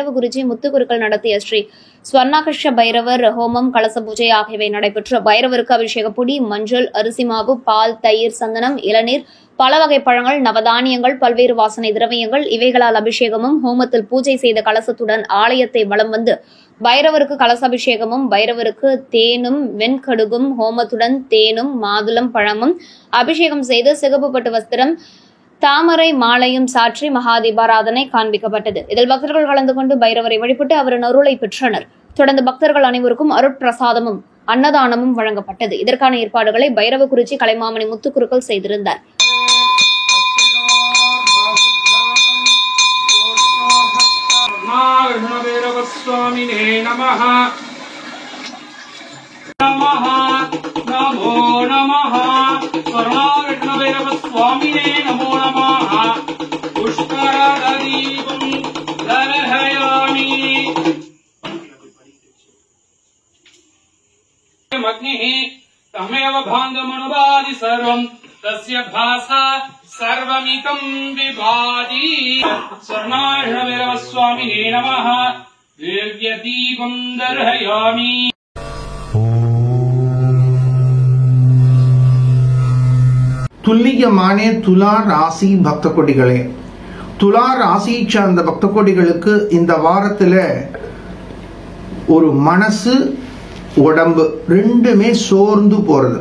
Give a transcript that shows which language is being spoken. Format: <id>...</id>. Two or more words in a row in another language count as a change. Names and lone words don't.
<ta>குருஜி முத்துக்குருக்கள் நடத்திய ஸ்ரீ ஸ்வர்ணகிருஷ்ண பைரவர் ஹோமம், கலச பூஜை ஆகியவை நடைபெற்று பைரவருக்கு அபிஷேக பொடி, மஞ்சள், அரிசி மாவு, பால், தயிர், சந்தனம், இளநீர், பல வகை பழங்கள், நவதானியங்கள், பல்வேறு வாசனை திரவியங்கள் இவைகளால் அபிஷேகமும் ஹோமத்தில் பூஜை செய்த கலசத்துடன் ஆலயத்தை வலம் வந்து பைரவருக்கு கலசாபிஷேகமும், பைரவருக்கு தேனும் வெண்கடுகும் ஹோமத்துடன் தேனும் மாதுளம் பழமும் அபிஷேகம் செய்து சிகப்பு பட்டு வஸ்திரம், தாமரை மாலையும் சாற்றி மகாதீபாராதனை காண்பிக்கப்பட்டது. இதில் பக்தர்கள் கலந்து கொண்டு பைரவரை வழிபட்டு அவரின் அருளை பெற்றனர். தொடர்ந்து பக்தர்கள் அனைவருக்கும் அருட்பிரசாதமும் அன்னதானமும் வழங்கப்பட்டது. இதற்கான ஏற்பாடுகளை பைரவ குறிச்சி கலைமாமணி முத்துக்குருக்கள் செய்திருந்தார்.</ta> <sa>स्वामिने नमः नमः नमो नमः स्वर्णाविष्णुभैरवस्वामिने नमो नमः पुष्करदीपं दर्शयामि अग्निः तमेव भाङ्गमनुवादि सर्वं तस्य भासा सर्वमितं विभाति स्वर्णाविष्णुभैरवस्वामिने नमः दिव्यदीपं दर्शयामि.</sa> <ta>துல்லியமான துலா ராசி பக்த கொடிகளே, துலா ராசி சார்ந்த பக்த கொடிகளுக்கு இந்த வாரத்துல ஒரு மனசு உடம்பு ரெண்டுமே சோர்ந்து போறது.</ta>